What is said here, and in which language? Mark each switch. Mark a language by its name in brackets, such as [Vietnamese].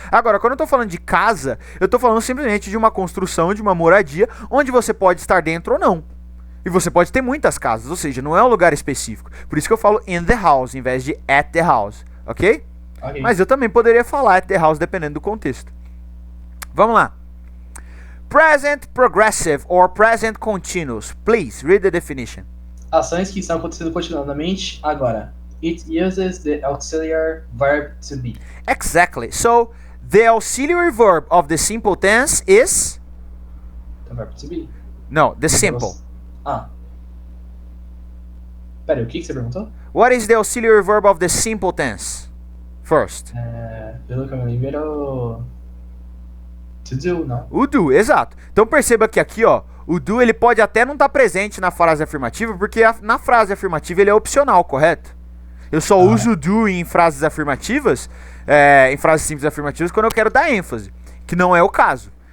[Portuguese] Agora, quando eu estou falando de casa, eu estou falando simplesmente de uma construção, de uma moradia, onde você pode estar dentro ou não. E você pode ter muitas casas, ou seja, não é um lugar específico. Por isso que eu falo [English] in the house, [Portuguese] em vez de [English] at the house, [Portuguese] ok? Ok. Mas eu também poderia falar [English] at the house, [Portuguese] dependendo do contexto. Vamos lá. [English] Present progressive or present continuous. Please, read the definition. [Portuguese] Ações que estão acontecendo continuamente agora. [English] It uses the auxiliary verb to be. Exactly. So, the auxiliary verb of the simple tense is... The verb to be. No, the simple. [Portuguese] Pera, o que você perguntou? [English] What is the auxiliary verb of the simple tense? First. [Portuguese] Pelo que eu me lembro, era o... [English] To do, [Portuguese] não? O do, exato. Então perceba que aqui, ó, o do ele pode até não estar presente na frase afirmativa, porque na frase afirmativa ele é opcional, correto? Eu só uso o do em frases afirmativas, em frases simples afirmativas, quando eu quero dar ênfase, que não é o caso.